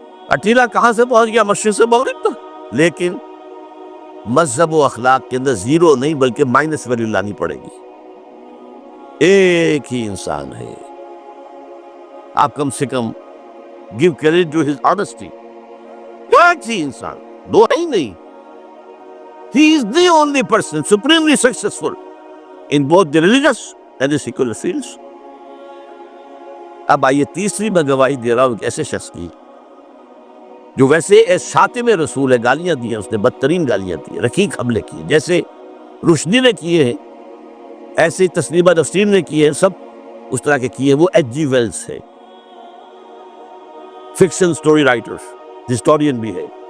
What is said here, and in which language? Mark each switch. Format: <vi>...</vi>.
<ur>اٹیلا کہاں سے پہنچ گیا؟ مشرق سے مغرب تک. لیکن مذہب و اخلاق کے اندر زیرو نہیں بلکہ مائنس ویلیو لانی پڑے گی. ایک ہی انسان ہے، آپ کم سے کم</ur> <en>give credit to his honesty.</en> <ur>ایک ہی انسان، دو ہی نہیں.</ur> <en>He is the only person supremely successful in both the religious and the secular fields.</en> <ur>اب آئیے تیسری میں گواہی دے رہا ہوں ایک ایسے شخص کی جو ویسے شاتم رسول ہے، گالیاں دی ہیں اس نے، بدترین گالیاں دی، رقیق حملے کیے، جیسے رشدی نے کیے ہیں ایسے تسلیمہ نسرین نے کیے ہیں، سب اس طرح کے کیے. وہ ایچ جی ویلز ہے، فکشن سٹوری رائٹر، ہسٹورین بھی ہے.</ur>